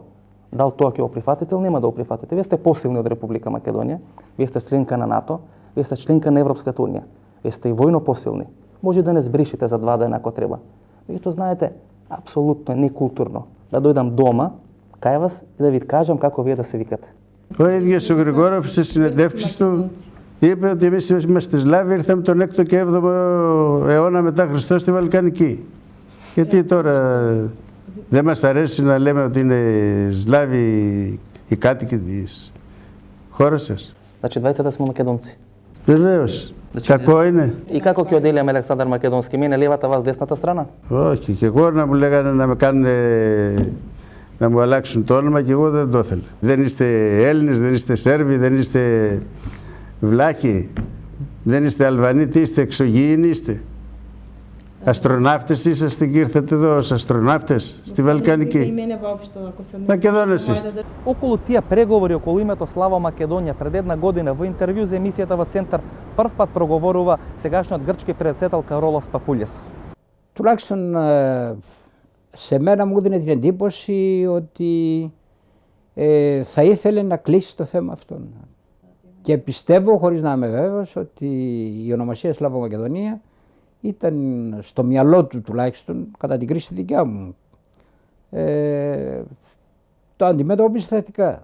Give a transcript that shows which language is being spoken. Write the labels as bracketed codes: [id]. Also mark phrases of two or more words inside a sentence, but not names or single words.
[mk] Дал тоа ќе го прифатите или нема да го прифатите? Вие сте посилни од Република Македонија, вие сте членка на НАТО, вие сте членка на Европската унија. Вие сте и војно посилни. Може да не збришите за 2 дена ако треба. Меѓутоа, знаете, апсолутно е некултурно да дојдам дома кај вас и да ви кажам како вие да се викате. [el] Ο ίδιος ο Γρηγόροφ στις συνεντεύξεις του είπε ότι εμείς είμαστε Σλάβοι, ήρθαμε τον 6ο και 7ο αιώνα μετά Χριστό στη Βαλκανική. Γιατί τώρα δεν μας αρέσει να λέμε ότι είναι Σλάβοι οι κάτοικοι της χώρας σας? [mk] Значи, двајцата сме македонци. [el] Βεβαίως. Κακό είναι? [mk] И како ќе оделиме Александар Македонски? Мене левата, вас десната страна? [el] Όχι, και εγώ να μου λέγανε να με κάνουν, να μου αλλάξουν το όνομα και εγώ δεν το ήθελα. Δεν είστε Έλληνες, δεν είστε Σέρβοι, δεν είστε Βλάχοι, δεν είστε Αλβανοί, τι είστε, εξωγήινοι είστε? Αστροναύτες είσαστε και ήρθατε εδώ ως αστροναύτες στη Βαλκανική? Μακεδόνες είστε. [mk] Околу тие преговори околу името Слава Македонија пред една година во интервју за емисијата во Центар прв пат проговорува сегашниот грчки председател Каролос Παπούλιας. [el] Τουλάχιστον σε μένα μου έδινε την εντύπωση ότι θα ήθελε να κλείσει το θέμα αυτό. Και πιστεύω, χωρίς να είμαι βέβαιος, ότι η ονομασία Σλάβο Μακεδονία ήταν στο μυαλό του τουλάχιστον, κατά την κρίση δικιά μου, το αντιμετώπισε θετικά.